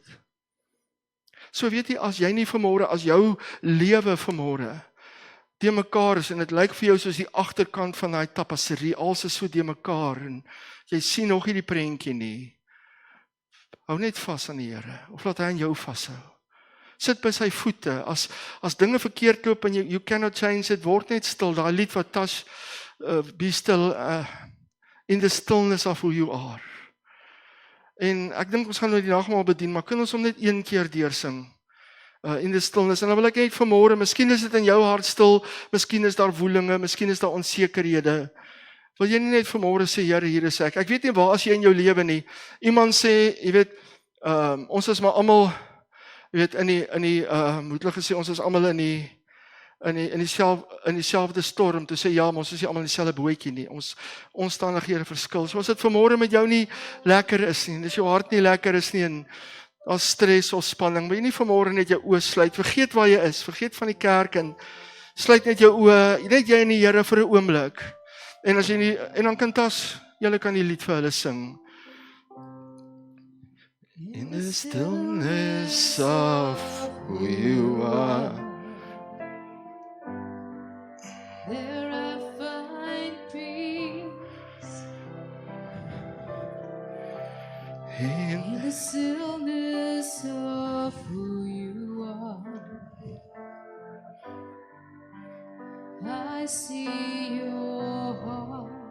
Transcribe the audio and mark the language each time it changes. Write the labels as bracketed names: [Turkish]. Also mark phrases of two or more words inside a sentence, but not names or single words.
[Afrikaans] So weet jy, as jy nie vanmôre, as jou lewe vanmôre de mekaar is, en dit lyk vir jou soos die agterkant van daai tapisserie, alles is so de mekaar, en jy sien nog nie die prentjie nie, hou net vas aan die Here, of laat hy aan jou vashou. Sit by sy voete, as dinge verkeerd loop, en [English] you cannot change it, [Afrikaans] word net stil, daai lied wat Tash, [English] be still, in the stillness of who you are. [Afrikaans] En ek dink ons gaan nou die nagmaal bedien, maar kan ons hom net een keer deursing, [English] in the stillness, [Afrikaans] en dan wil ek net vanmôre, miskien is dit in jou hart stil, miskien is daar woelinge, miskien is daar onsekerhede, wil jy nie net vanmôre sê, Here, hier is ek weet nie waar as jy in jou lewe nie, iemand sê, jy weet, ons is maar almal, jy weet, moet hulle gesê, ons is almal in dieselfde storm, toe sê, ja, maar ons is nie almal in dieselfde bootjie nie, ons omstandighede verskil, so as dit vanmôre met jou nie lekker is nie, as jou hart nie lekker is nie, en as stres of spanning, wil jy nie vanmôre net jou oë sluit, vergeet waar jy is, vergeet van die kerk, en sluit net jou oë, net jy en die Here vir 'n oomblik, en as jy nie, en dan kan Tash, julle kan die lied vir hulle sing. [English] In the stillness of who you are, there I find peace. In the stillness of who you are, I see your heart.